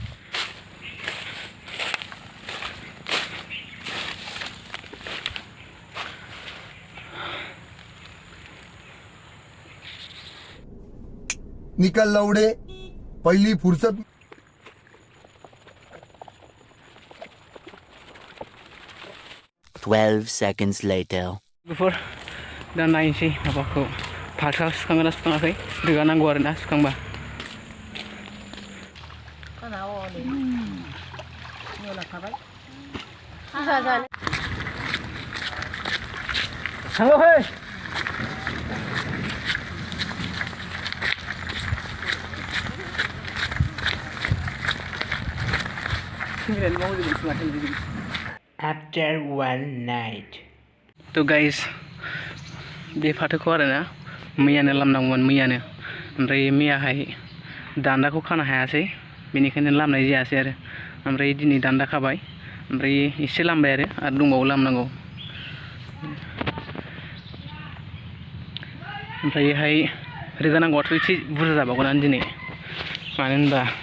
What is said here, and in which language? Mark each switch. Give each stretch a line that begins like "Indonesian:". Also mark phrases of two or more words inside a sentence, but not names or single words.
Hindi: निकल लवडे पहिली फुर्सत
English: 12 seconds later.
Bodo: Before दा नायनोसै माबाखौ फाथोआ सुखांगोन ना सुखाङाखै रोगानांगौ आरोना सुखांबा थाङोहै
English: After one night.
Bodo: तो गाइस बे फाथोखौ आरोना मैयानो लामनांगौमोन मैयानो ओमफ्राय मैयाहाय दान्दाखौ खानो हायासै बेनिखायनो लामनाय जायासै आरो ओमफ्राय दिनै दान्दा खाबाय ओमफ्राय एसे लामबाय आरो दंबावो लामनांगौ ओमफ्रायहाय रोगानांगौआथ' एसे बुरजा जाबावगोनानो दिनै मानो होनबा